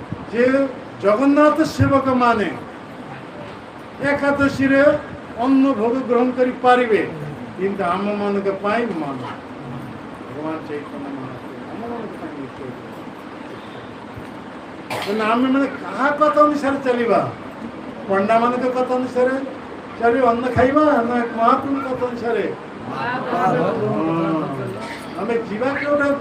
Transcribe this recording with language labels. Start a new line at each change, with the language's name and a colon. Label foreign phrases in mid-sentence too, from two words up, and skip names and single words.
Odia: ଯେ ଜଗନ୍ନାଥ ସେବକ ମାନେ ଏକାଦଶୀରେ ଅନ୍ନ ଭୋଗ ଗ୍ରହଣ କରି ପାରିବେ, କିନ୍ତୁ ଆମ ମାନଙ୍କ ପାଇଁ ମାନ ଭଗବାନ ଚୈତନ୍ୟ ମହାପ୍ରଭୁ ଆମ ମାନଙ୍କ ପାଇଁ ନିଶ୍ଚୟ। ଆମେ ମାନେ କାହା କଥା ଅନୁସାରେ ଚାଲିବା? ପଣ୍ଡା ମାନଙ୍କ କଥା ଅନୁସାରେ ଚାଲିବା, ଅନ୍ନ ଖାଇବା ନା ମହାପ୍ରଭୁଙ୍କ କଥା ଅନୁସାରେ? ଆମେ ଯିବା କେଉଁଠାକୁ?